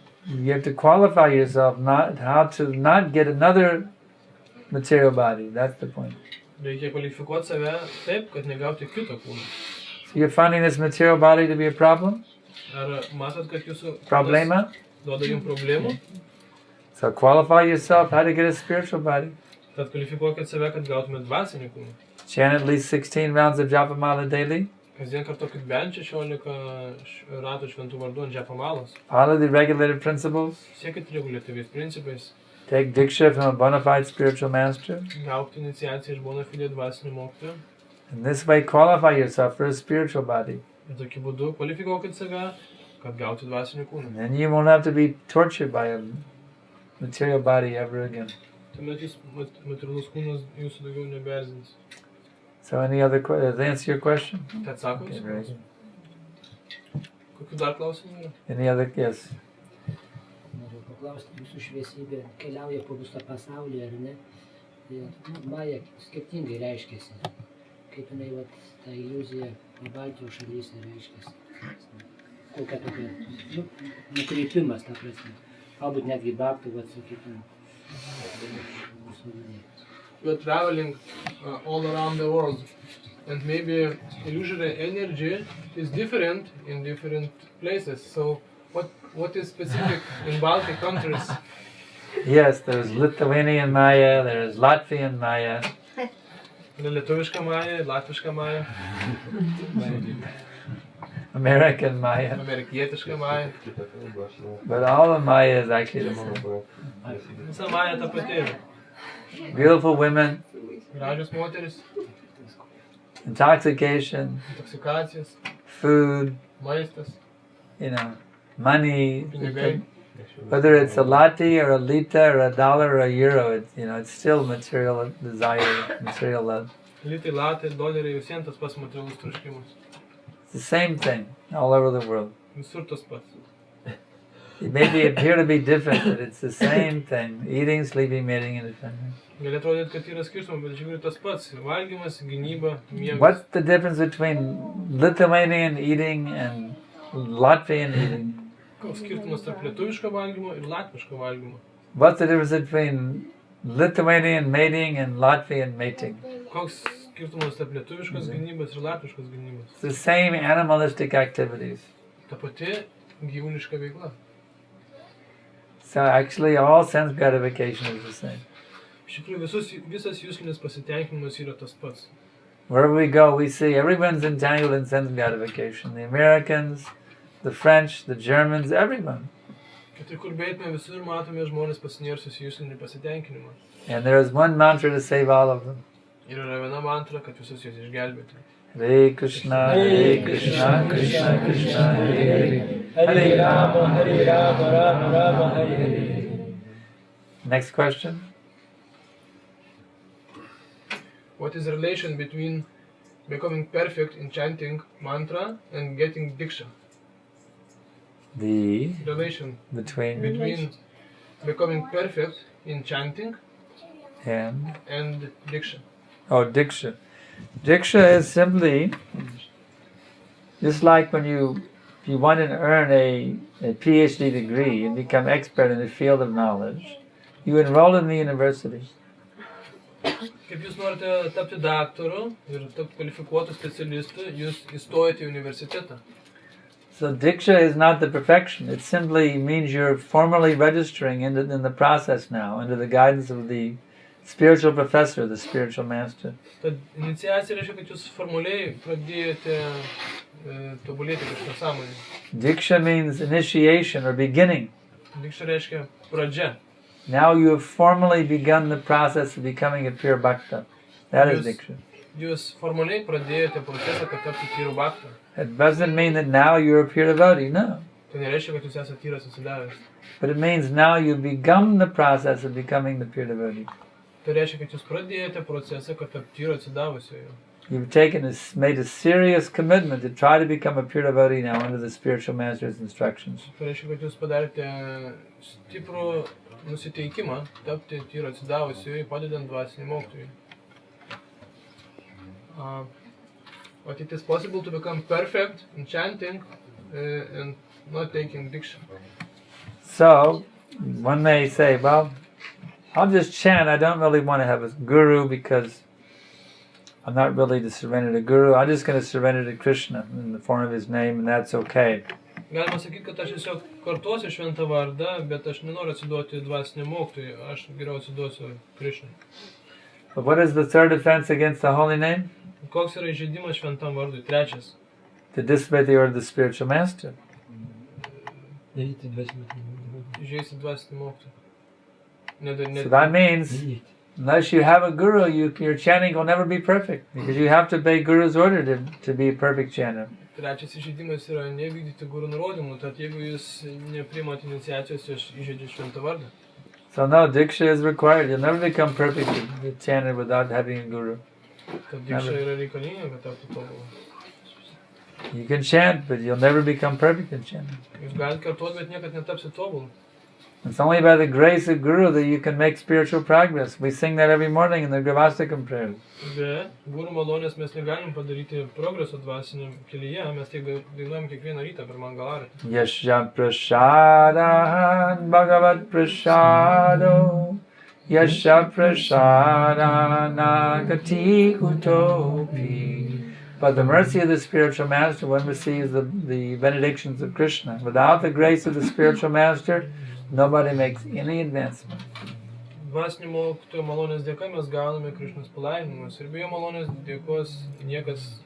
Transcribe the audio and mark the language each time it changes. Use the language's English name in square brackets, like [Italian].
[English] You have to qualify yourself how to not get another material body. That's the point. [Lithuanian] Reikia kvalifikuoti save taip, kad negauti kito kūno. [English] So you're finding this material body to be a problem? [Lithuanian] Ar matot, kad jūsų Problema? duoda jums problemų? [English] So qualify yourself how to get a spiritual body. [Lithuanian] Tad kvalifikuokit save, kad gautumėt dvasinį kūną. [English] Chant at least 16 rounds of Japamala daily. [Lithuanian] Kasdien kartokit bent 16 ratų šventų vardų ant Japamalos. [English] Follow the regulated principles. [Lithuanian] Siekit reguliatyviais principais. [English] Take diksha from a bona fide spiritual master. [Lithuanian] Gauti iniciaciją iš bona fide dvasinio mokytojo. [English] In this way, qualify yourself for a spiritual body. [Lithuanian] Ir tokiu būdu kvalifikuokit save, kad gauti dvasinį kūną. [English] And then you won't have to be tortured by a material body ever again. [Lithuanian] Tuomet jūs materialus kūnas jūsų daugiau nebeerzins. [English] So any other questions? Does that answer your question? [Lithuanian] Tai atsako [English] Okay, [Lithuanian] jūsų [English] very [Lithuanian] klausimą. [English] good. [Lithuanian] Kokių dar klausimų yra? [English] Any other? Yes. [Lithuanian] Noriu paklausti, jūsų šviesybė keliauja po visą pasaulį, ar ne? Maja skirtingai reiškiasi. Kaip jinai ta iliuzija Baltijos šalyse reiškiasi. Kokia tokia nukreipimas, ta prasme. Galbūt netgi Bhaktų, sakytum, visuomenė. [English] You are traveling all around the world, and maybe illusory energy is different in different places. So, what is specific in Baltic countries? Yes, there's Lithuanian Maya, there's Latvian Maya. [Lithuanian] Lietuviška Maya, Latviška Maya, [English] American Maya. [Lithuanian] Amerikietiška Maya. [English] But all of Maya is actually the same. [Lithuanian] Visa Maya ta pati yra. [English] Beautiful women, [Lithuanian] Gražios moteris, [English] intoxication, [Lithuanian] intoksikacijos, [English] food, [Lithuanian] maistas, [English] money. [Lithuanian] pinigai. [English] Whether it's a lati or a lita or a dollar or a euro, it's still material desire, material love. [Lithuanian] Litai, latai, doleriai, visiems tas pats materialus troškimas. [English] It's the same thing all over the world. [Lithuanian] Visur tas pats. [English] It may appear to be different, but it's the same thing. Eating, sleeping, mating, and defending. [Lithuanian] Gali atrodyti, kad yra skirtumai, bet iš tikrųjų tas pats. Valgymas, gynyba, miegas. [English] What's the difference between Lithuanian eating and Latvian eating? [Lithuanian] Koks skirtumas tarp lietuviško valgymo ir latviško valgymo? [English] What's the difference between Lithuanian mating and Latvian mating? [Lithuanian] Koks skirtumas tarp lietuviškos gynybos ir latviškos gynybos? [English] It's the same animalistic activities. [Lithuanian] Ta pati gyvūniška veikla. [English] So actually all sense gratification is the same. [Lithuanian] Iš tikrųjų visas jūslinis pasitenkinimas yra tas pats. [English] Wherever we go, we see everyone's entangled in sense gratification. The Americans, the French, the Germans, everyone. [Lithuanian] Kad ir kur beitume, visur matome žmonės pasinėrusius į jūslinį pasitenkinimą. [English] And there is one mantra to save all of them. [Lithuanian] Ir yra viena mantra, kad visus juos išgelbėti. [Sanskrit] Hare Krishna, Krishna Krishna, Hare Hare. Hare Rama, Rama Rama, Hare Hare. [English] Next question. What is the relation between becoming perfect in chanting mantra and getting diksha? The Relation between becoming perfect in chanting and diksha. oh, diksha. Diksha is simply just like when you want to earn a PhD degree and become expert in the field of knowledge, you enroll in the university. [Lithuanian] Kaip jūs norite tapti daktaru ir tapti kvalifikuotų specialistų, jūs įstojate į universitetą. [English] So diksha is not the perfection. It simply means you're formally registering in the process now under the guidance of the spiritual professor, the spiritual master. [Lithuanian] Tad iniciacija reiškia, kad jūs formaliai pradėjote tobulėti kažką sąmonę. [English] Diksha means initiation or beginning. [Lithuanian] Diksha reiškia pradžia. [English] Now you have formally begun the process of becoming a pure bhakta. That is diksha. [Lithuanian] Jūs formaliai pradėjote procesą, kad tapti tyru bhakta. [English] It doesn't mean that now you're a pure devotee, no. [Lithuanian] Tai nereiškia, kad jūs esate tyras atsidavęs. [English] But it means now you've begun the process of becoming the pure devotee. [Lithuanian] Tai reiškia, kad jūs pradėjote procesą, kad tapti tyru atsidavusiojo. [English] You've made a serious commitment to try to become a pure devotee now under the spiritual master's instructions. [Lithuanian] Tai reiškia, kad jūs padarėte stiprų nusiteikimą tapti tyru atsidavusiu, padedant dvasiniam mokytojui. [English] But it is possible to become perfect in chanting and not taking diksha. So, one may say, well, I'll just chant. I don't really want to have a guru because I'm not really to surrender to Guru. I'm just going to surrender to Krishna in the form of his name, and that's okay. [Lithuanian] Galima sakyti, kad aš tiesiog kartuosiu šventą vardą, bet aš nenoriu atsiduoti dvasiniam mokytojui, aš geriau atsiduosiu Krishnai. [English] But what is the third offense against the holy name? [Lithuanian] Koks yra įžeidimas šventam vardui? Trečias. [English] To disobey the order of the spiritual master. [Lithuanian] Įžeisti dvasinį mokytoją. [English] So that means, unless you have a guru, your chanting will never be perfect, because you have to obey Guru's order to be a perfect chanter. [Lithuanian] Trečias įžeidimas yra nevykdyti guru nurodymų, tad jeigu jūs nepriimate iniciacijos, jūs įžeidžiate šventą vardą. [English] So no, diksha is required. You'll never become perfect to chanter without having a guru. [Lithuanian] Tad diksha yra reikalinga, kad taptų tobulą. [English] You can chant, but you'll never become perfect in chanting. [Lithuanian] Jūs galite kartuoti, bet niekad netapsit tobulą. [English] It's only by the grace of Guru that you can make spiritual progress. We sing that every morning in the Gravastikam prayers. [Lithuanian] Be guru malonės mes negalim padaryti progreso dvasiniam kelyje, mes tai dainuojam kiekvieną rytą per mangalartį. [Sanskrit] Yasha prasadahan Bhagavad prasado Yasha prasadana gati utopi. [English] By the mercy of the spiritual master, one receives the benedictions of Krishna. Without the grace of the spiritual master, nobody makes any advancement. [Lithuanian] Dvasinio mokytojo malonės dėka mes gauname Krishnos palaiminimus ir be jo malonės dėkos niekas.